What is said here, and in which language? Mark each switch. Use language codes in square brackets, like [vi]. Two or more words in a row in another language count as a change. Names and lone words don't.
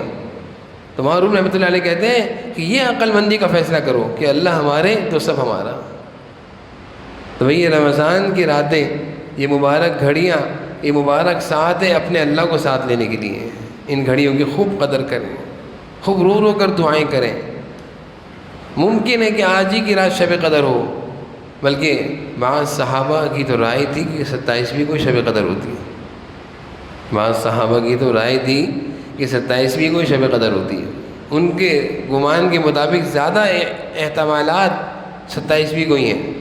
[ur] تو معروف [ar] رحمۃ اللہ علیہ [ur] کہتے ہیں کہ یہ عقل مندی کا فیصلہ کرو کہ اللہ ہمارے تو سب ہمارا۔ تو بھئی یہ رمضان کی راتیں، یہ مبارک گھڑیاں، یہ مبارک ساعتیں اپنے اللہ کو ساتھ لینے کے لیے ہیں۔ ان گھڑیوں کی خوب قدر کریں، خوب رو رو کر دعائیں کریں۔ ممکن ہے کہ آج ہی کی رات شب قدر ہو، بلکہ بعض صحابہ کی تو رائے تھی کہ 27ویں کو شب قدر ہوتی ہے، بعض صحابہ کی تو رائے تھی کہ 27ویں کو شب قدر ہوتی ہے، ان کے گمان کے مطابق زیادہ احتمالات 27ویں کو ہی ہیں۔